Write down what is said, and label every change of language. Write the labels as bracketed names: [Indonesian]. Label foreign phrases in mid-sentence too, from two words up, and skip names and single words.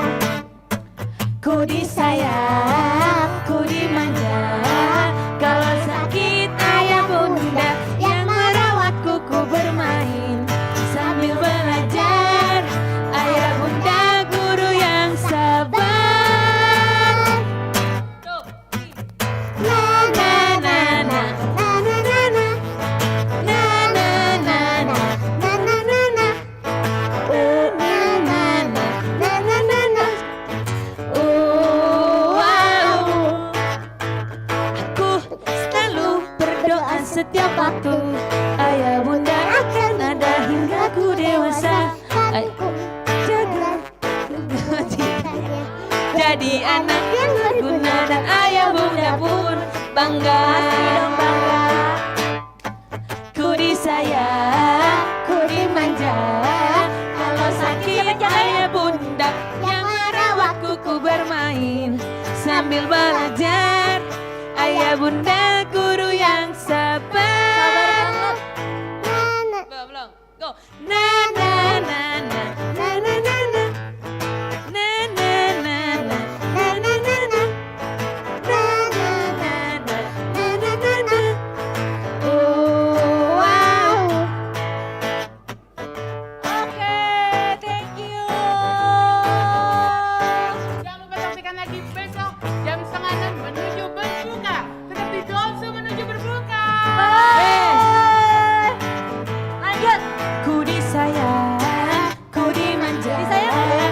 [Indonesian] Ku disayang, ku dimanja. Kalau sakit ayah bunda yang merawatku, ku bermain sambil belajar. Ayah bunda guru yang sabar. Na na na na na na na na na na na na na na na na. Oh na na na na na na na. Oh, wow. Aku selalu berdoa setiap waktu ayah bunda akan ada hingga ku dewasa. Hatiku Jaga cintanya. jadi anak yang berguna dan ayah bunda pun bangga. Ku disayang, ku dimanja. Kalau sakit ayah bunda yang merawatku, ku bermain sambil belajar. Ayah bunda guru yang sabar. Na na Belum. Go. Na na na na na na na na. Na na na na na na na na. Na na na na na na na na. Oh, wow. Oke, [English] thank you. [Indonesian] Jangan lupa saksikan lagi besok jam 5:30 menuju berbuka. Tetap di Dolce menuju berbuka. Bye. Lanjut. Ku disayang, ku dimanja. Disayang?